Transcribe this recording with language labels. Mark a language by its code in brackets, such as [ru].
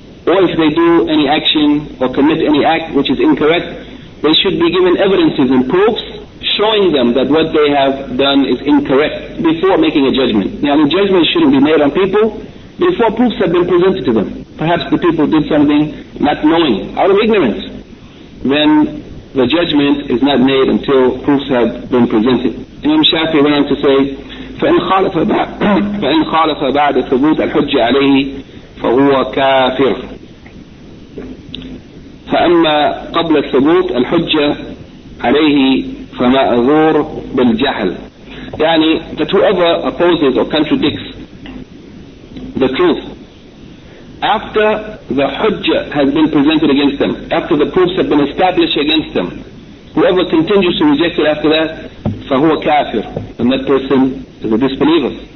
[en] Or if they do any action or commit any act which is incorrect, they should be given evidences and proofs showing them that what they have done is incorrect before making a judgment. Now, the judgment shouldn't be made on people before proofs have been presented to them. Perhaps the people did something not knowing, out of ignorance. Then the judgment is not made until proofs have been presented. Imam Shafi went on to say, [ar] فَإِنْ خَالَفَ بَعْدَ ثُبُوتَ الْحُجَّ عَلَيْهِ فَهُوَ كَافِرٌ فَأَمَّا قَبْلَ ثُبُوتَ الْحُجَّ عَلَيْهِ فَمَأْذُورٌ بِالْجَهْلِ. يعني [en] that whoever opposes or contradicts the truth after the hujjah has been presented against them, after the proofs have been established against them, whoever continues to reject it after that, [ar] فَهُوَ كَافِرٌ, [en] and that person is a disbeliever.